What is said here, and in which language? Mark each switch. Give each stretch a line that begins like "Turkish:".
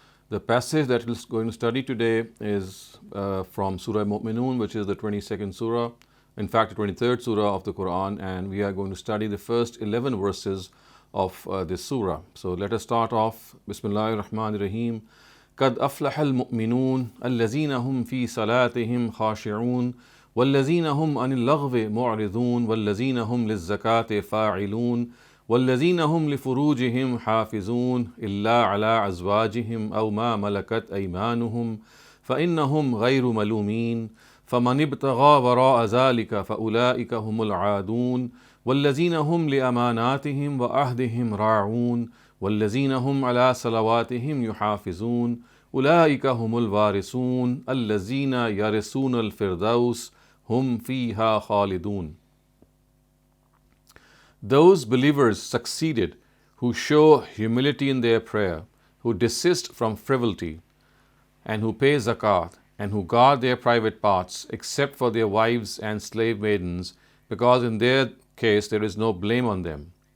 English: The passage that we're going to study today is from Surah Mu'minun, which is the 22nd surah, in fact, the 23rd surah of the Quran, and we are going to study the first 11 verses of this surah. So let us start off.
Arabic: Bismillah ar-Rahman ar-Rahim. قد أفلح المؤمنون الذين هم في صلاتهم خاشعون والذين هم عن اللغو معرضون والذين هم للزكاة فاعلون والذين هم لفروجهم حافظون إلا على أزواجهم أو ما ملكت أيمانهم فإنهم غير ملومين فمن ابتغى وراء ذلك فأولئك هم العادون والذين هم لأماناتهم وعهدهم راعون والذين هم على صلواتهم يحافظون أولئك هم الوارثون الذين يرثون الفردوس هم فيها خالدون.
English: Those believers succeeded who show humility in their prayer, who desist from frivolity, and who pay zakat, and who guard their private parts, except for their wives and slave maidens, because in their case there is no blame on them.